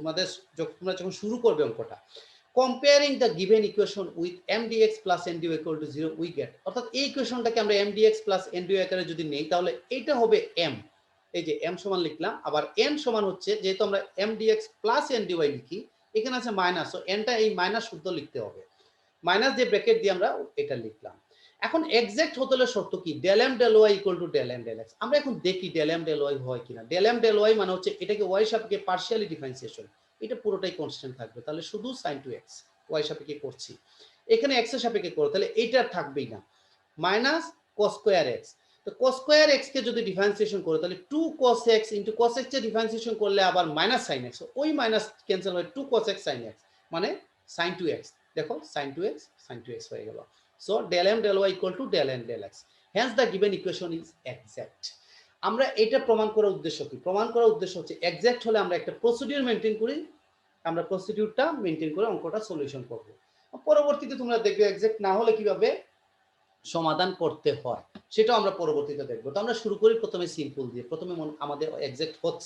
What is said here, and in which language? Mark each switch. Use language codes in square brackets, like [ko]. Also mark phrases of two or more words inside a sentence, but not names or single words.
[bn] তোমরা যখন শুরু করবে অঙ্কটা, [en] comparing the given equation with m dx plus n dy equal to 0 we get, [bn] অর্থাৎ এই ইকুয়েশনটাকে আমরা [en] m dx plus n dy [bn] আকারে যদি নেই তাহলে এটা হবে m, এই যে m সমান লিখলাম, আবার n সমান হচ্ছে যেহেতু আমরা [en] m dx plus n dy [bn] লিখি, এখানে আছে মাইনাস, তো nটা এই মাইনাস শুদ্ধ লিখতে হবে, মাইনাস দিয়ে ব্র্যাকেট দিয়ে আমরা এটা লিখলাম। এখন এক্সাক্ট হতে হলে শর্ত কি, [en] del m del y equal to del m del x. [bn] আমরা এখন দেখি [en] del m del y [bn] হয় কিনা। [en] del m del y [bn] মানে হচ্ছে এটাকে y সাপেক্ষে পার্শিয়ালি ডিফারেন্সিয়েশন, এটা পুরোটাই কনস্ট্যান্ট থাকবে, তাহলে শুধু [en] sin 2x [bn] y সাপেক্ষে করছি, এখানে x এর সাপেক্ষে করো তাহলে এইটা থাকবেই না, [en] minus cos square x. [bn] তো [en] cos square x [bn] কে যদি ডিফারেন্সিয়েশন করো তাহলে [en] 2 cos x into cos x [bn] এর ডিফারেন্সিয়েশন করলে আবার [en] minus sin x, [bn] ওই মাইনাস ক্যান্সেল হয় [en] 2 cos x sin x [bn] মানে [en] sin 2x। [bn] দেখো sin 2x sin 2x হয়ে গেল। [en] so del m del y equal to del n del x, hence the given equation is exact. [bn] আমরা এটা প্রমাণ করার উদ্দেশ্য কি, প্রমাণ করার উদ্দেশ্য হচ্ছে এক্সাক্ট হলে আমরা একটা প্রসিডিউর মেনটেন করি, আমরা প্রসিডিউরটা মেনটেন করে অঙ্কটা সলিউশন করব। পরবর্তীতে তোমরা দেখবে এক্সাক্ট না হলে কিভাবে সমাধান করতে হয় সেটাও আমরা পরবর্তীতে দেখবো। তো আমরা শুরু করি প্রথমে সিম্পল দিয়ে, প্রথমে আমাদের এক্সাক্ট হচ্ছে।